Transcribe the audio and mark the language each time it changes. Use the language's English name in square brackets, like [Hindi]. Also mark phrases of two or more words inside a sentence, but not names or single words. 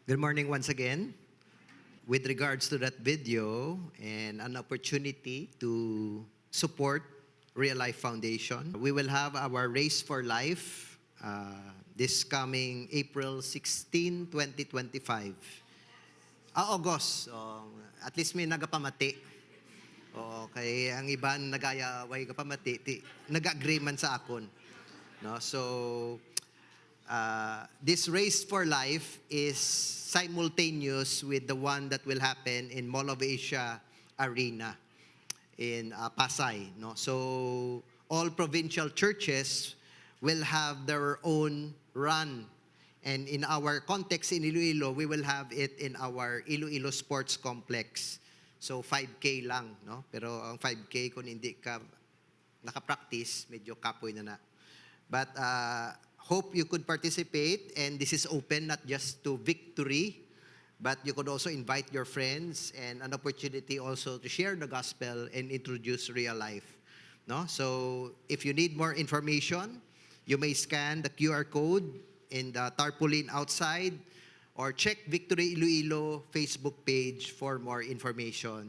[English] Good morning once again. With regards to that video and an opportunity to support Real Life Foundation, we will have our Race for Life this coming April 16, 2025. [Hiligaynon] August. [English] At least [Hiligaynon] may nagapamati. Okay, ang iba nagayaway kapamati, nag-agreement sa akon. No? [English] So, this Race for Life is simultaneous with the one that will happen in Mall of Asia Arena in Pasay. No? So, all provincial churches will have their own run. And in our context in Iloilo, we will have it in our Iloilo Sports Complex. [Hiligaynon] So 5K lang, no? Pero ang 5K kung hindi ka nakapractice, medyo kapoy na. [English] But hope you could participate, and this is open not just to Victory, but you could also invite your friends and an opportunity also to share the gospel and introduce Real Life. No? So if you need more information, you may scan the QR code in the tarpaulin outside, or check Victory Iloilo Facebook page for more information.